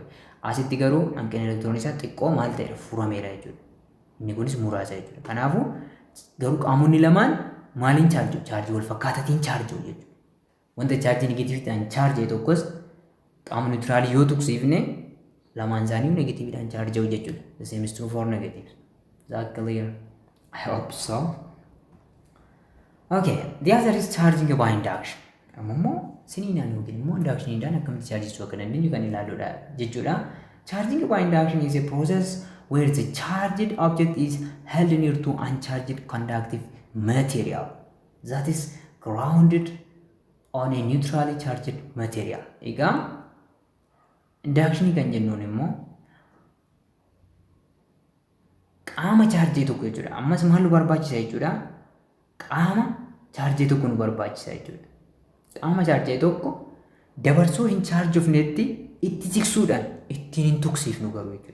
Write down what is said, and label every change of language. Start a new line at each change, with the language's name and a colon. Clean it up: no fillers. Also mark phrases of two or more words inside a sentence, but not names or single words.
Oromo: Asitti garuu hanqina elektiroonii isaa xiqqoo maal ta'eera furameera jechuudha. Inni kunis muraasa jechuudha. Kanaafuu garuu qaamonni lamaan maaliin chaarjuu? Chaarjii wal fakkaataatiin chaarjuu jechuudha. Wanta chaarjii negatiiviidhaan chaarjee tokkos qaama niwutiraalii yoo tuqsiifne lamaan isaanii negatiiviidhaan chaarjuu jechuudha.
English: The same is true for negatives. Is that clear? I hope so. Okay, the other is charging by induction.
Oromo: Ammoo siniinaan yookiin immoo inductioniidhaan akkamitti chaarjessuu akka dandeenyu kan ilaalluudha jechuudha.
English: Charging by induction is a process where the charged object is held near to uncharged conductive material that is grounded on a neutrally charged material.
Oromo: Egaa induction kan jennuun immoo qaama chaarjee tokko jechuudha. Ammas maal nu barbaachisa jechuudha? Qaama chaarjee tokko nu barbaachisa jechuudha. Qaama chaarjee tokko dabarsoo hin chaarjofnetti itti jigsuudhaan ittiin hin tuqsiifnu garuu jechuudha.